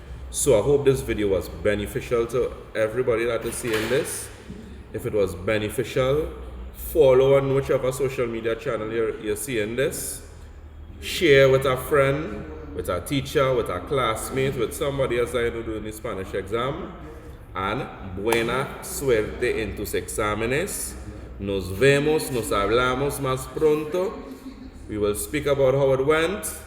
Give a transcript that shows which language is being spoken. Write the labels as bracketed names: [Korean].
[English] So I hope this video was beneficial to everybody that is seeing this. If it was beneficial, follow on whichever social media channel you're seeing this. Share with a friend, with a teacher, with a classmate, with somebody else that you're doing the Spanish exam. [Spanish] And buena suerte en tus exámenes. Nos vemos, nos hablamos más pronto. [English] We will speak about how it went.